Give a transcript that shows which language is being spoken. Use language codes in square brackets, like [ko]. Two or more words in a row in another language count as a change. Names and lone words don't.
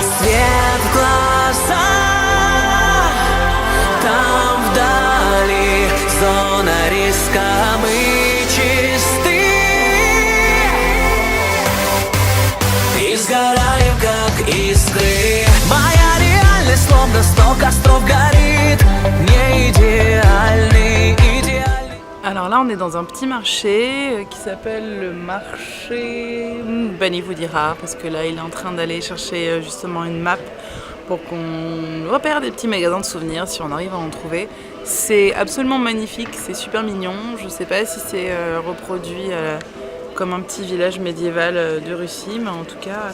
[ru] Свет в глазах, там вдали зона риска, мы чисты и сгораем, как искры. Моя реальность словно 100 костров горит, не идеальный, идеальный. [fr] Alors là, on est dans un petit marché qui s'appelle le marché... Benny vous dira, parce que là, il est en train d'aller chercher justement une map pour qu'on repère des petits magasins de souvenirs, si on arrive à en trouver. C'est absolument magnifique, c'est super mignon. Je sais pas si c'est reproduit comme un petit village médiéval de Russie, mais en tout cas...